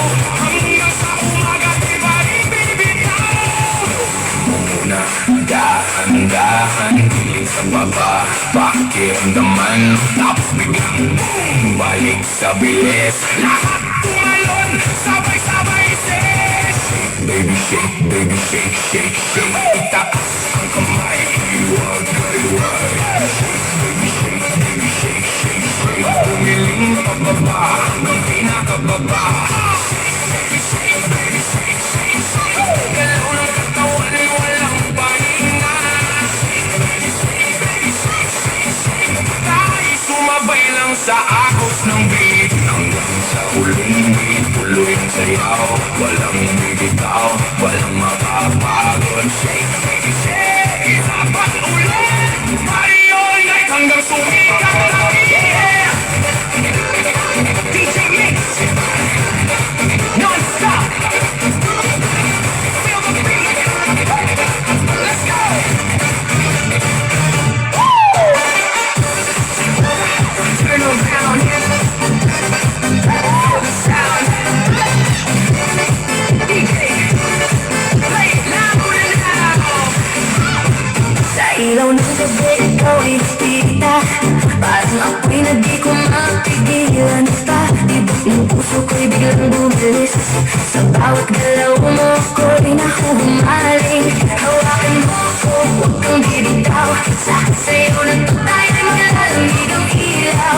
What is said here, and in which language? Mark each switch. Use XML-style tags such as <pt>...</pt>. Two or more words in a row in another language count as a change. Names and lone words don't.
<tl>Hanggang sa umaga, di ba rin bibitaw? Muna, dahan-dahan, hiling sa baba, pakiramdaman. Tapos biglang boom, balik sa bilis. Lahat tumalon, sabay-sabay sis.</tl> <en>Shake, baby shake, baby shake, shake, shake.</en> <tl>Itaas ang kamay, iwag-iway.</tl> <en>Shake, baby shake, baby shake, shake, shake.</en> <tl>Umiling pababa hanggang pinakababa.</tl> <en>Shake, baby shake, baby shake, shake, shake.</en> <tl>Galaw ng katawan, walang pahinga.</tl> <en>Shake, baby shake, baby shake, shake, shake.</en> <tl>Tayo sumabay lang sa agos ng beat. Hanggang sa huling beat, tuloy ang sayaw. Walang bibitaw, walang makapagod.</tl> <en>Shake, baby shake,</en> <tl>dapat ulit.</tl> <en>Party all night</en> <tl>hanggang sumikat na</tl> <en>yeah. DJ Mix non-stop. Feel the beat. Let's go. Turn around. Feel the sound. DJ, play it loud and loud.</en> <tl>Sa ilaw ng gabi, ikaw ay nakita. Parang ako'y na di ko mapigilan pa. Tibok ng puso ko'y biglang bumilis. Sa bawat galaw mo ko'y nahuhumaling. Hawakan mo ko, huwag kang bibitaw. Sa sayo na to tayo'y maglalamig ang ilaw.</tl>